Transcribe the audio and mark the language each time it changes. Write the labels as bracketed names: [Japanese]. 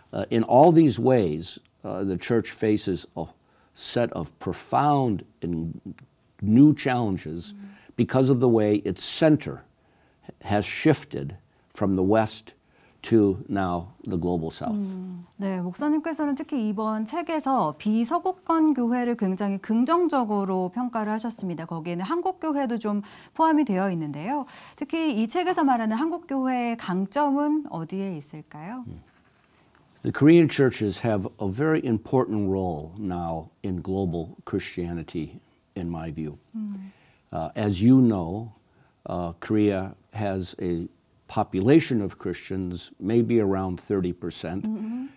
[English] In all these ways, the church faces a set of profound and new challenges because of the way its center has shifted from the West to now the global south. [Korean] 네, 목사님께서는 특히 이번 책에서 비서구권 교회를 굉장히 긍정적으로 평가를 하셨습니다. 거기에는 한국 교회도 좀 포함이 되어 있는데요. 특히 이 책에서 말하는 한국 교회의 강점은 어디에 있을까요? [English] The Korean churches have a very important role now in global Christianity, in my view. As you know, Korea has a population of Christians, maybe around 30%.